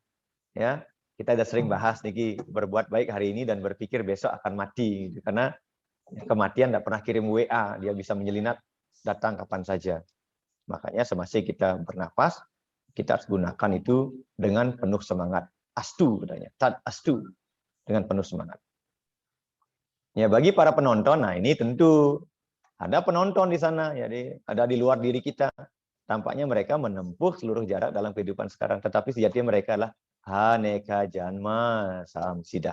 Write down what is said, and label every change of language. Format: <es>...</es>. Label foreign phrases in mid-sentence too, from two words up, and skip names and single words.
<id>Ya, kita sudah sering bahas niki berbuat baik hari ini dan berpikir besok akan mati, gitu. Karena kematian tidak pernah kirim WA, dia bisa menyelinap datang kapan saja. Makanya semasa kita bernapas, kita harus gunakan itu dengan penuh semangat. Astu, katanya.</id> <sa>Tat astu,</sa> <id>dengan penuh semangat. Ya, bagi para penonton, nah ini tentu ada penonton di sana, jadi ada di luar diri kita. Tampaknya mereka menempuh seluruh jarak dalam kehidupan sekarang, tetapi sejatinya mereka adalah</id> <sa>Haneka Janma Samsida.</sa>